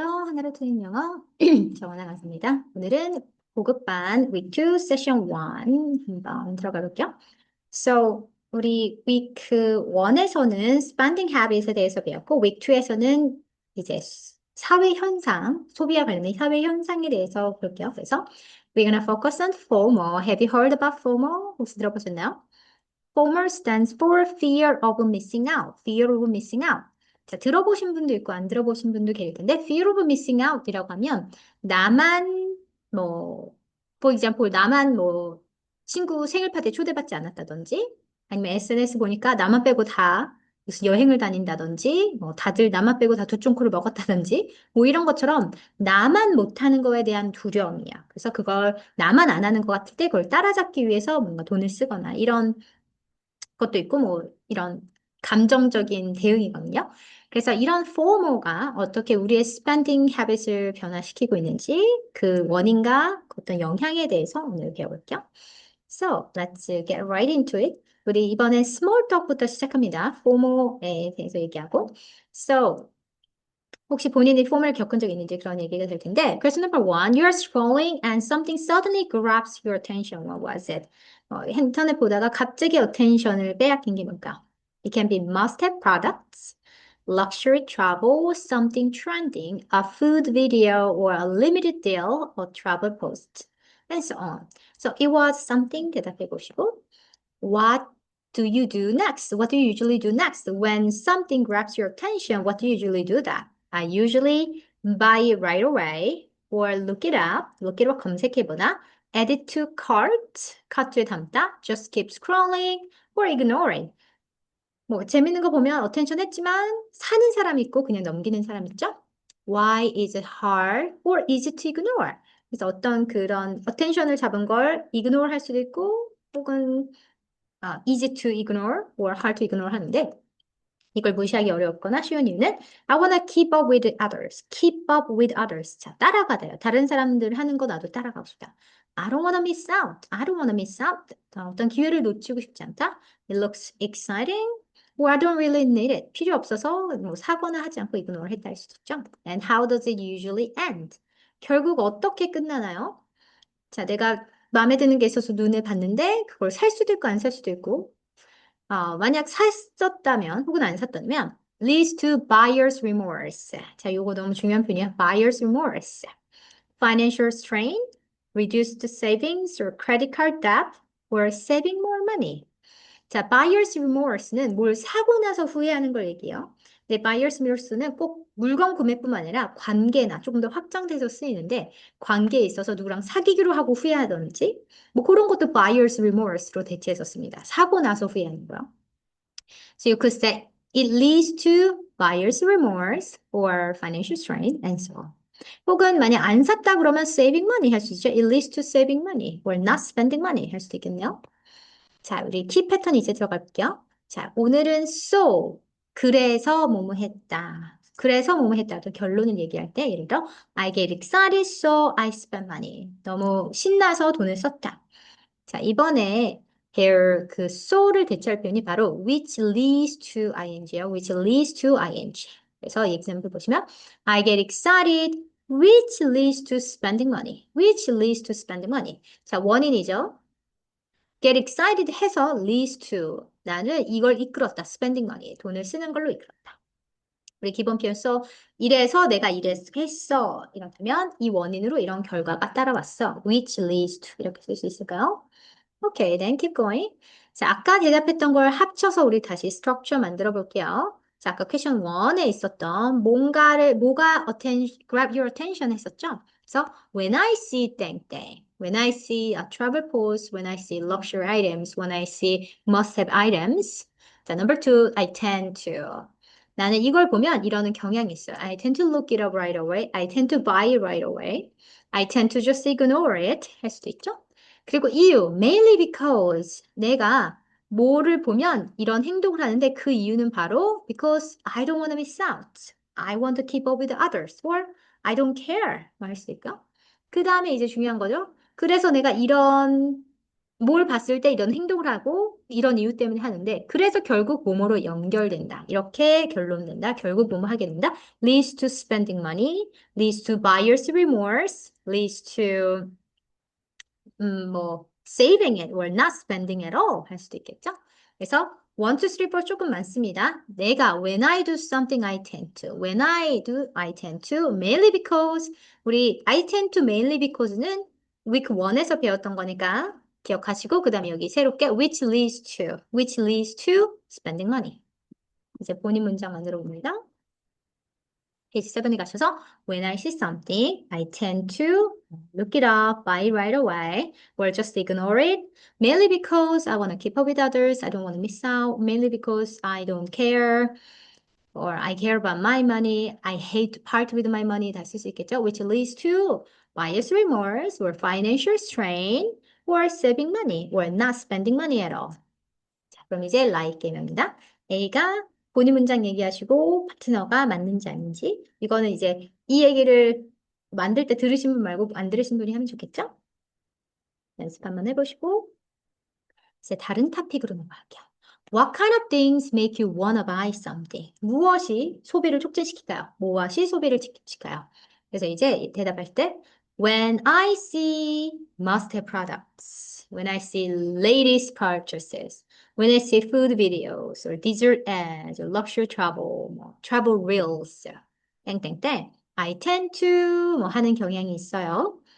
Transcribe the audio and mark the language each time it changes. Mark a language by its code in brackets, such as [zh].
[ko] 하나로 트는 영어 정원아 강사입니다. 오늘은 고급반 Week 2 Session 1 한번 들어가 볼게요. So, 우리 Week 1에서는 Spending Habits에 대해서 배웠고 Week 2에서는 이제 사회 현상, 소비와 관련된 사회 현상에 대해서 볼게요. [en] 그래서 We're gonna focus on FOMO. Have you heard about FOMO? [ko] 혹시 들어보셨나요? [en] FOMO stands for Fear of Missing Out. Fear of Missing Out. [ko] 자, 들어보신 분도 있고 안 들어보신 분도 계실 텐데 Fear of Missing Out이라고 하면 나만 뭐 [en] for example [ko] 나만 뭐 친구 생일 파티에 초대받지 않았다든지 아니면 SNS 보니까 나만 빼고 다 무슨 여행을 다닌다든지 뭐 다들 나만 빼고 다 두쫑코를 먹었다든지 뭐 이런 것처럼 나만 못하는 거에 대한 두려움이야. 그래서 그걸 나만 안 하는 것 같을 때 그걸 따라잡기 위해서 뭔가 돈을 쓰거나 이런 것도 있고 뭐 이런 감정적인 대응이거든요. 그래서 이런 FOMO가 어떻게 우리의 spending habits을 변화시키고 있는지 그 원인과 어떤 영향에 대해서 오늘 배워볼게요. [en] So, let's get right into it. [ko] 우리 이번엔 small talk부터 시작합니다. FOMO에 대해서 얘기하고. So, 혹시 본인이 FOMO를 겪은 적 있는지 그런 얘기가 될 텐데. [en] Question number one, you're scrolling and something suddenly grabs your attention. What was it? [ko] 인터넷 보다가 갑자기 attention을 빼앗긴 게 뭘까? [en] It can be must-have products, luxury travel, something trending, a food video, or a limited deal, or travel post, and so on. So it was something [ko] 대답해 보시고, [en] what do you do next? What do you usually do next? When something grabs your attention, what do you usually do that? I usually buy it right away or look it up [ko] 검색해보나, [en] add it to cart, [ko] 카트에 담다, [en] just keep scrolling or ignoring. [ko] 뭐 재밌는 거 보면 attention 했지만 사는 사람 있고 그냥 넘기는 사람 있죠? [en] Why is it hard or easy to ignore? [ko] 그래서 어떤 그런 attention을 잡은 걸 ignore 할 수도 있고 혹은 [en] easy to ignore or hard to ignore [ko] 하는데 이걸 무시하기 어렵거나 쉬운 이유는 [en] I wanna keep up with others. Keep up with others. [ko] 자, 따라가다요. 다른 사람들 하는 거 나도 따라가고 싶다. [en] I don't wanna miss out. I don't wanna miss out. [ko] 어떤 기회를 놓치고 싶지 않다. [en] It looks exciting. Or I don't really need it. [ko] 필요 없어서 뭐 사거나 하지 않고 이그노를 했다 할 수도 있죠. [en] And how does it usually end? [ko] 결국 어떻게 끝나나요? 자, 내가 마음에 드는 게 있어서 눈에 봤는데 그걸 살 수도 있고 안 살 수도 있고 만약 샀었다면 혹은 안 샀다면 [en] leads to buyer's remorse. [ko] 자, 요거 너무 중요한 표현이야. [en] buyer's remorse. financial strain, reduced savings or credit card debt, or saving more money. [ko] 자, buyer's remorse는 뭘 사고 나서 후회하는 걸 얘기해요. 근데 buyer's remorse는 꼭 물건 구매뿐만 아니라 관계나 조금 더 확장돼서 쓰이는데 관계에 있어서 누구랑 사귀기로 하고 후회하든지 뭐 그런 것도 buyer's remorse로 대체해서 씁니다. 사고 나서 후회하는 거요. [en] So you could say it leads to buyer's remorse or financial strain and so on. [ko] 혹은 만약 안 샀다 그러면 saving money 할 수 있죠. [en] It leads to saving money or not spending money [ko] 할 수도 있겠네요. 자, 우리 키 패턴 이제 들어가 볼게요. 자, 오늘은 so, 그래서 뭐뭐 했다. 그래서 뭐뭐 했다. 또 결론을 얘기할 때 예를 들어 [en] I get excited so I spend money. [ko] 너무 신나서 돈을 썼다. 자, 이번에 here 그 so를 대체할 표현이 바로 [en] which leads to ing [ko] 예요. [en] which leads to ing. [ko] 그래서 이 example 보시면 [en] I get excited which leads to spending money. which leads to spending money. [ko] 자, 원인이죠. get excited 해서 leads to 나는 이걸 이끌었다. [en] spending money. [ko] 돈을 쓰는 걸로 이끌었다. 우리 기본 표현 써 이래서 내가 이랬어. 이렇다면 이 원인으로 이런 결과가 따라왔어. which leads to 이렇게 쓸 수 있을까요? [en] 오케이, then keep going. [ko] 자, 아까 대답했던 걸 합쳐서 우리 다시 structure 만들어 볼게요. 자, 아까 question 1에 있었던 뭐가 grab your attention 했었죠? [en] 그래서 when I see 땡땡, when I see a travel post, when I see luxury items, when I see must-have items. 자, number two, I tend to. [ko] 나는 이걸 보면 이러는 경향이 있어요. [en] I tend to look it up right away. I tend to buy it right away. I tend to just ignore it. [ko] 할 수도 있죠? 그리고 이유, mainly because 내가 뭐를 보면 이런 행동을 하는데 그 이유는 바로 [en] because I don't want to miss out. I want to keep up with others or I don't care. [ko] 말할 수 있을까? 그 다음에 이제 중요한 거죠. 그래서 내가 이런 뭘 봤을 때 이런 행동을 하고 이런 이유 때문에 하는데 그래서 결국 뭐뭐로 연결된다. 이렇게 결론된다. 결국 뭐뭐 하게 된다. [en] leads to spending money, leads to buyer's remorse, leads to 뭐 saving it or not spending at all [ko] 할 수도 있겠죠. 그래서 one, two, three, four 조금 많습니다. 내가 [en] when I do something I tend to. When I do I tend to mainly because [ko] 우리 I tend to mainly because는 week 1에서 배웠던 거니까 기억하시고 그다음에 여기 새롭게 [en] which leads to spending money. [ko] 이제 본인 문장 만들어 봅니다. 페이지 7에 가셔서 [en] When I see something, I tend to look it up, buy it right away, or just ignore it. Mainly because I want to keep up with others. I don't want to miss out. Mainly because I don't care, or I care about my money. I hate to part with my money. [ko] 다 쓸 수 있겠죠? [en] Which leads to buyer's remorse, or financial strain, or saving money, or not spending money at all. [ko] 자, 그럼 이제 like 개명입니다. A가 본인 문장 얘기하시고 파트너가 맞는지 아닌지 이거는 이제 이 얘기를 만들 때 들으신 분 말고 안 들으신 분이 하면 좋겠죠? 연습 한번 해보시고 이제 다른 토픽으로 넘어갈게요. [en] What kind of things make you wanna buy something? [ko] 무엇이 소비를 촉진시킬까요? 무엇이 소비를 시킬까요? [en] 그래서 이제 대답할 때 When I see must-have products, when I see latest purchases, when I see food videos or dessert ads or luxury travel, 뭐 travel reels, 땡땡땡, I tend to [ko] 뭐 하는 경향이 있어요.